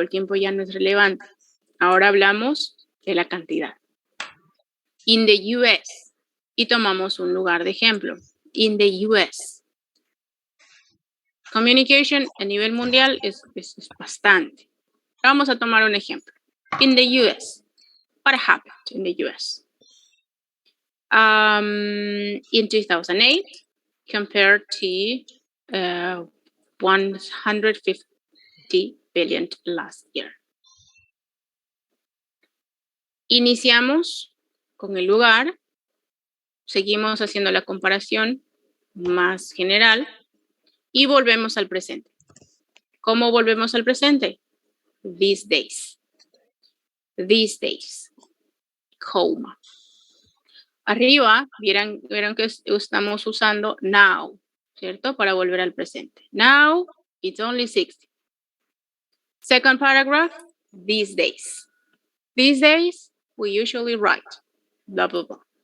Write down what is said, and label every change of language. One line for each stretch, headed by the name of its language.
Spanish: El tiempo ya no es relevante. Ahora hablamos de la cantidad.
English: In the US.
Spanish: Y tomamos un lugar de ejemplo.
English: In the US. Communication
Spanish: a nivel mundial es bastante. Vamos a tomar un ejemplo.
English: In the US. What happened in the US? In 2008, compared to 150 billion last year.
Spanish: Iniciamos con el lugar, seguimos haciendo la comparación más general y volvemos al presente. ¿Cómo volvemos al presente?
English: These days. These days.
Spanish: Coma. Arriba, vieron que estamos usando now, ¿cierto? Para volver al presente.
English: Now, it's only 60. Second paragraph, these days. These days, we usually write, blah, blah, blah.